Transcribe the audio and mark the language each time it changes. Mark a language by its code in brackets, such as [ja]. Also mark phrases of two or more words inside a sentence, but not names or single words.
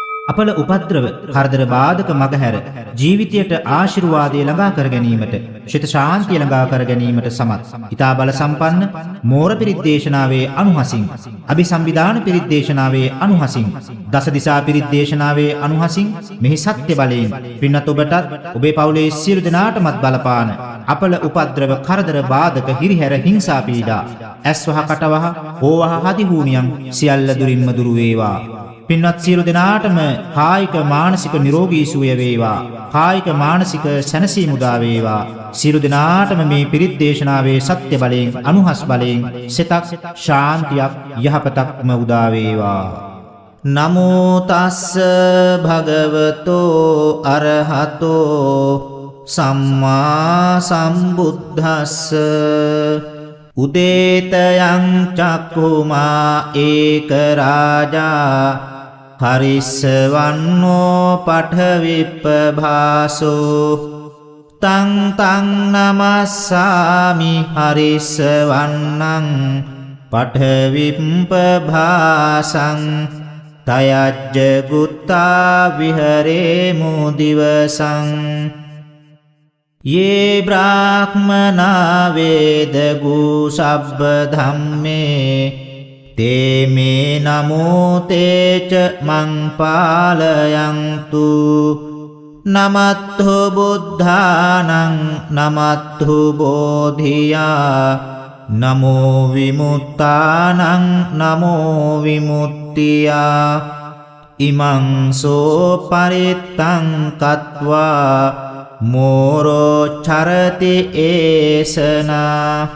[si] අපල උපද්‍රව කරදර බාධක මගහැර ජීවිතයට ආශිර්වාදය ළඟා කර ගැනීමට ශිත ශාන්තිය ළඟා කර ගැනීමට සමත් ඊතා බල සම්පන්න මෝර පිරිත් දේශනාවේ අනුහසින් අභිසම්විධාන පිරිත් දේශනාවේ අනුහසින් දස දිසා පිරිත් දේශනාවේ අනුහසින් මෙහි සත්‍ය බලයෙන් පින්වත් ඔබටත් ඔබේ පවුලේ සියලු දෙනාටමත් බලපාන අපල උපද්‍රව කරදර බාධක හිරිහැර හිංසා පීඩා ඇස්වහ කටවහ ඕවහ හදිහූනියම් සියල්ල දුරින්ම දුරු වේවා. පින්වත් සියලු දෙනාටම කායික මානසික නිරෝගී සුවය වේවා. කායික මානසික සැනසීම උදා වේවා. සියලු දෙනාටම මේ පිරිත් දේශනාවේ සත්‍ය බලයෙන් අනුහස් බලයෙන් සිතක් ශාන්තියක් යහපතක්ම උදා වේවා. [pi] නමෝ තස්ස භගවතෝ අරහතෝ සම්මා සම්බුද්දස්ස උදේතයං චක්ඛුමා ඒක රාජා හරිස්සවන්නෝ පඨවිප්පභාසෝ තං තං නමස්සාමි හරිස්සවන්නං පඨවිප්පභාසං තයජ්ජ ගුත්තා විහරේමු දිවසං ये ब्राह्मणा वेदगु सब्ब धम्मे ते मे नमो ते च मं पालयन्तु नमद्धु बुद्धानं नमद्धु बोधिया नमो विमुक्तानं नमो विमुक्तिया इमं सो परित्तं कत्वा मोरो चरति एसना